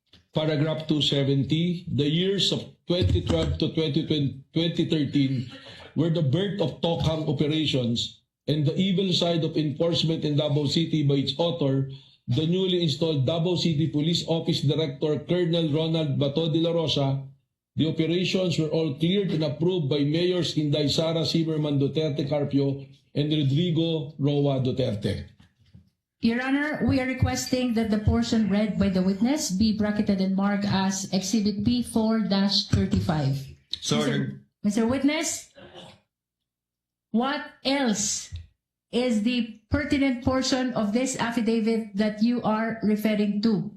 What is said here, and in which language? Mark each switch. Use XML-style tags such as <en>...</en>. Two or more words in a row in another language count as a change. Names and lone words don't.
<en>paragraph 270, the years of 2012 to 2013 were the birth of tokhang operations and the evil side of enforcement in Davao City by its author, the newly installed Davao City Police Office Director Colonel Ronald Bato Dela Rosa. The operations were all cleared and approved by Mayors Inday Sara Duterte Carpio and Rodrigo Roa Duterte. Your Honor, we are requesting that the portion read by the witness be bracketed and marked as Exhibit P4-35. So ordered. Mr. Witness, what else is the pertinent portion of this affidavit that you are referring to?</en>